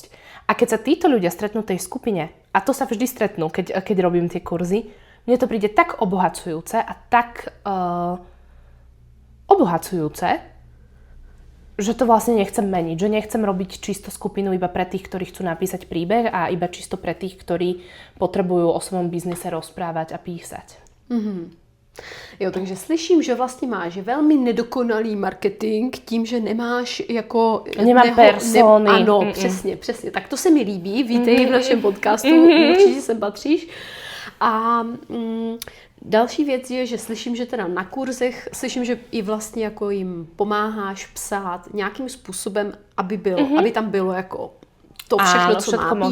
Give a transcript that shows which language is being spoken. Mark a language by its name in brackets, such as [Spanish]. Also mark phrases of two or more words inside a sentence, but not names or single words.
[Slovak] A keď sa títo ľudia stretnú v tej skupine, a to sa vždy stretnú, keď robím tie kurzy, mne to príde tak obohacujúce a tak obohacujúce, že to vlastne nechcem meniť, že nechcem robiť čisto skupinu iba pre tých, ktorí chcú napísať príbeh a iba čisto pre tých, ktorí potrebujú o svojom biznise rozprávať a písať. [Czech] Jo, takže slyším, že vlastně máš velmi nedokonalý marketing tím, že nemáš jako... Nemám persony. Ano, přesně. Tak to se mi líbí. Vítej v našem podcastu, určitě sem patříš. A další věc je, že slyším, že teda na kurzech, slyším, že i vlastně jako jim pomáháš psát nějakým způsobem, aby tam bylo jako to všechno, co má být,